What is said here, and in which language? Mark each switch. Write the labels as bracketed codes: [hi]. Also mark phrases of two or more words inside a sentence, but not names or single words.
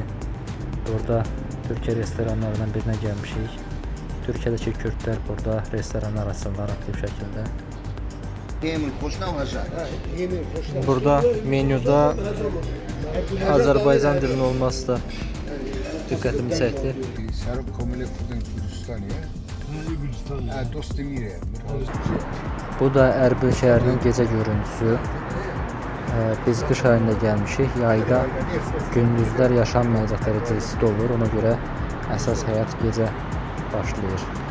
[az] Burada Türkiyə restoranlarından birinə gəlmişik. Türkiyədəki kürdlər burada restoranlar açırlar aktiv şəkildə. Burada menyuda Azərbaycan dilinin olması da diqqətimi çəkdi. Sarıp komile kurdun Kürdistan'ya. Dost Emire. Bu da Ərbil şəhərinin gecə görüntüsü. Biz qış ayında gəlmişik. Yayda gündüzlər yaşanmayacaq dərəcədə isti olur. Ona görə əsas həyat gecə başlayır.